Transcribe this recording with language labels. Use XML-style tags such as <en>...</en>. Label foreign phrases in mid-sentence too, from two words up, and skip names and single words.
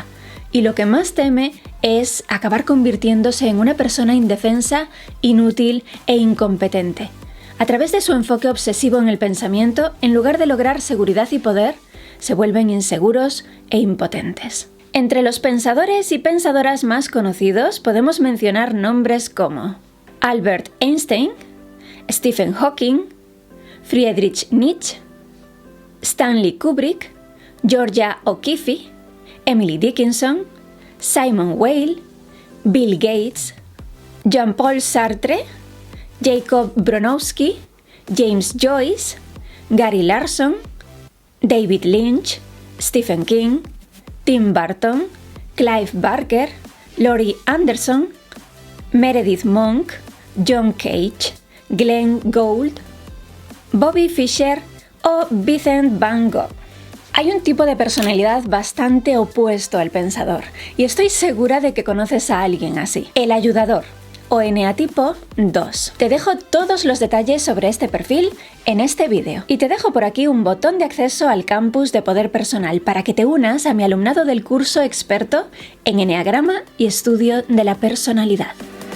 <es>Y lo que más teme es acabar convirtiéndose en una persona indefensa, inútil e incompetente. A través de su enfoque obsesivo en el pensamiento, en lugar de lograr seguridad y poder, se vuelven inseguros e impotentes. Entre los pensadores y pensadoras más conocidos podemos mencionar nombres como Albert Einstein, Stephen Hawking, Friedrich Nietzsche, Stanley Kubrick, Georgia O'Keeffe, Emily Dickinson, Simone Weil, Bill Gates, Jean-Paul Sartre, Jacob Bronowski, James Joyce, Gary Larson, David Lynch, Stephen King, Tim Burton, Clive Barker, Laurie Anderson, Meredith Monk, John Cage, Glenn Gould, Bobby Fischer o Vincent Van Gogh. Hay un tipo de personalidad bastante opuesto al pensador, y estoy segura de que conoces a alguien así, el ayudador, o eneatipo 2. Te dejo todos los detalles sobre este perfil en este vídeo, y te dejo por aquí un botón de acceso al campus de Poder Personal para que te unas a mi alumnado del curso experto en eneagrama y estudio de la personalidad.</es>